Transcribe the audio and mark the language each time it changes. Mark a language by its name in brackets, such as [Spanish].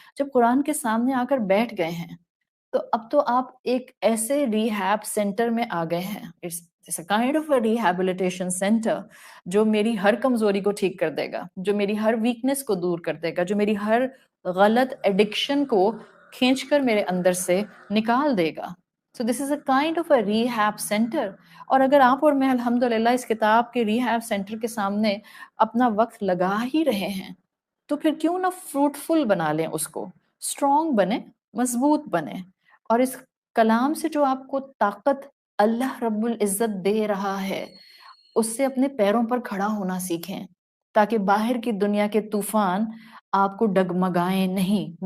[Urdu] جب قرآن کے سامنے آ کر بیٹھ گئے ہیں تو اب تو آپ ایک ایسے ریہیب سینٹر میں آ گئے ہیں. [English] It's a kind of a rehabilitation center [Urdu] جو میری ہر کمزوری کو ٹھیک کر دے گا، جو میری ہر ویکنس کو دور کر دے گا، جو میری ہر غلط ایڈکشن کو کھینچ کر میرے اندر سے نکال دے گا. [English] So this is a kind of a rehab center. [Urdu] اور اگر آپ اور میں الحمدللہ اس کتاب کے ریہیب سینٹر کے سامنے اپنا وقت لگا ہی رہے ہیں تو پھر کیوں نہ فروٹفل بنا لیں اس کو، اسٹرانگ بنے، مضبوط بنے، اور اس کلام سے جو آپ کو طاقت اللہ رب العزت دے رہا ہے اس سے اپنے پیروں پر کھڑا ہونا سیکھیں، تاکہ باہر کی دنیا کے طوفان آپ کو ڈگمگائیں نہیں.